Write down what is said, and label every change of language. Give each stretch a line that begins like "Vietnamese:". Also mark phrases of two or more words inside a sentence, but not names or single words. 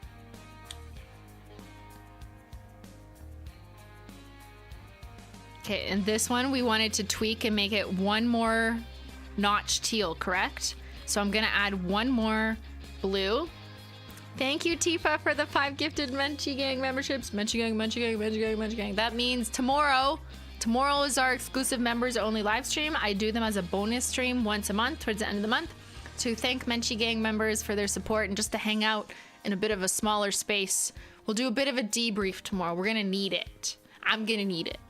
English: Okay, and this one we wanted to tweak and make it one more notch teal, correct? So I'm gonna add one more blue. Thank you, Tifa, for the 5 gifted Menchie Gang memberships. Menchie Gang, Menchie Gang, Menchie Gang, Menchie Gang. That means tomorrow is our exclusive members only live stream. I do them as a bonus stream once a month towards the end of the month to thank Menchie Gang members for their support and just to hang out in a bit of a smaller space. We'll do a bit of a debrief tomorrow. We're gonna need it. I'm gonna need it.